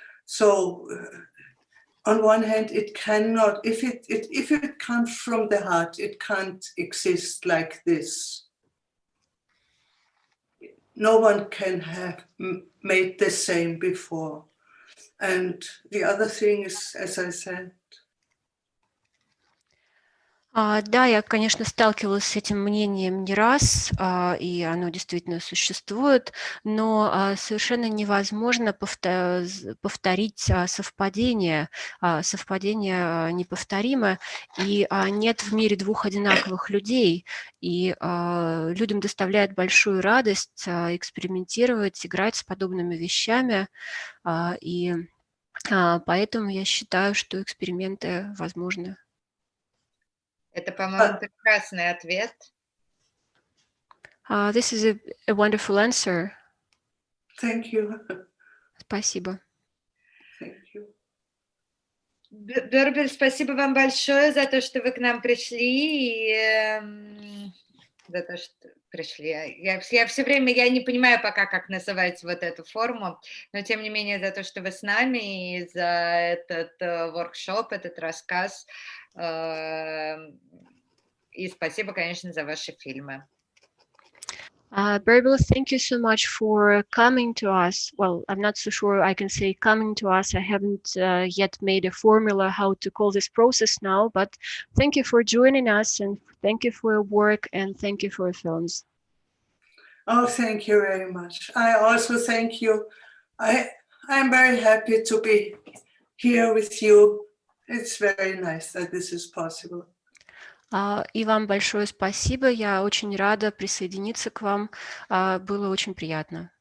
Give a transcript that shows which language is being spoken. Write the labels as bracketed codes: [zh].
[en] So on one hand, it cannot, if it comes from the heart, it can't exist like this. No one can have made the same before. And the other thing is, as I said, [ru] Да, я, конечно, сталкивалась с этим мнением не раз, и оно действительно существует, но совершенно невозможно повторить совпадение. Совпадение неповторимо, и нет в мире двух одинаковых людей, и людям доставляет большую радость экспериментировать, играть с подобными вещами, и поэтому я считаю, что эксперименты возможны. Это, по-моему, прекрасный ответ. [en] This is a wonderful answer. Thank you. [ru] Спасибо. [en] Thank you. [ru] Бербель, спасибо вам большое за то, что вы к нам пришли, и за то, что пришли. Я все время, я не понимаю пока, как называть вот эту форму, но тем не менее за то, что вы с нами, и за этот воркшоп, этот рассказ. И спасибо, конечно, за ваши фильмы. [en] Berbel, thank you so much for coming to us. Well, I'm not so sure I can say coming to us. I haven't yet made a formula how to call this process now, but thank you for joining us, and thank you for your work, and thank you for your films. Oh, thank you very much. I also thank you. I'm very happy to be here with you. It's very nice that this is possible. [ru] И вам большое спасибо. Я очень рада присоединиться к вам. Было очень приятно.